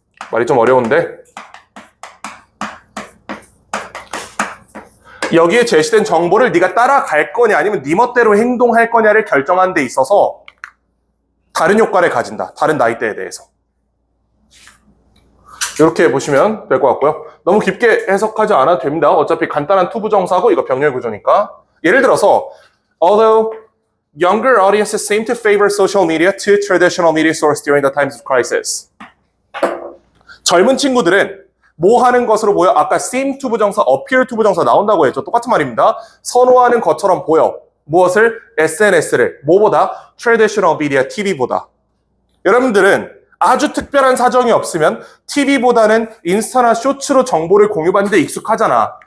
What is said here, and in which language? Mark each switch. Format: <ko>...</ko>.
<ko>말이 좀 어려운데 여기에 제시된 정보를 네가 따라갈 거냐 아니면 네 멋대로 행동할 거냐를 결정하는 데 있어서 다른 효과를 가진다. 다른 나이대에 대해서. 이렇게 보시면 될 것 같고요. 너무 깊게 해석하지 않아도 됩니다. 어차피 간단한 투부정사고 이거 병렬 구조니까. 예를 들어서</ko> <en>although younger audiences seem to favor social media to traditional media source during the times of crisis.</en> <ko>젊은 친구들은 뭐 하는 것으로 보여? 아까 seem 투부정사, appear 투부정사 나온다고 했죠. 똑같은 말입니다. 선호하는 것처럼 보여. 무엇을? SNS를. 뭐보다?</ko> <en>traditional media,</en> <ko>TV보다. 여러분들은 아주 특별한 사정이 없으면 TV보다는 인스타나 쇼츠로 정보를 공유받는 데 익숙하잖아.</ko>